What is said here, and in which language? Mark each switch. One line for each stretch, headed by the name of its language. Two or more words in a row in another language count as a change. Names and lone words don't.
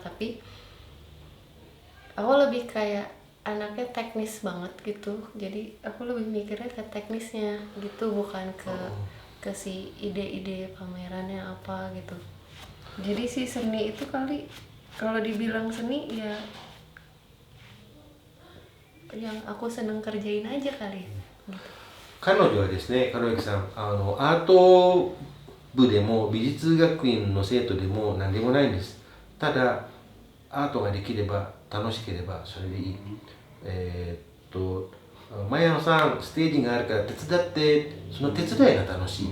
Indonesian: Tapi aku lebih kayak anaknya teknis banget gitu, jadi aku lebih mikirnya ke teknisnya gitu, bukan ke si ide-ide pamerannya apa gitu. Jadi si seni itu kali, kalau dibilang seni ya yang aku seneng kerjain aja kali gitu.
Japanese: 彼女はですね、門脇さん、アート部でも美術学院の生徒でも何でもないんです。ただアートができれば楽しければそれでいい。マヤノさん、ステージがあるから手伝って、その手伝いが楽しい。